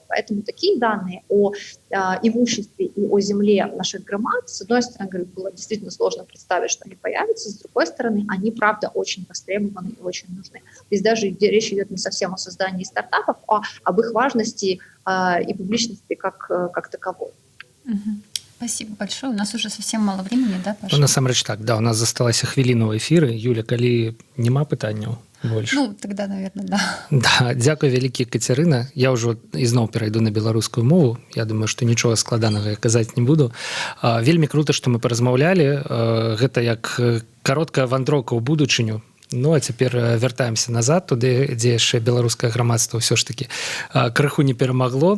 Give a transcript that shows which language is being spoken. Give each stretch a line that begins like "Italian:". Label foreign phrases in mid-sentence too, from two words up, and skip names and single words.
Russian: Поэтому такие данные о имуществе и о земле наших громад, с одной стороны, говорю, было действительно сложно представить, что они появятся, с другой стороны, они, правда, очень востребованы и очень нужны. Здесь даже речь идет не совсем о создании стартапов, а об их важности и публичности как таковой. Спасибо большое. У нас уже совсем мало времени, да, Паша?
Belarusian: Ну, насамрэч так, да, у нас засталася хвіліна ў эфіры. Юля, калі няма пытанняў, больш. Ну,
Russian: тогда, наверное, да.
Belarusian: Да, дзякуй вялікі, Кацярына. Я ўжо ізноў перайду на беларускую мову. Я думаю, што нічога складанага я казаць не буду. Вельмі крута, што мы паразмаўлялі. Гэта як кароткая вандроўка ў будучыню. Ну, а цяпер вяртаемся назад туды, дзе яшчэ беларускае грамадства ўсё ж такі крыху не перамагло.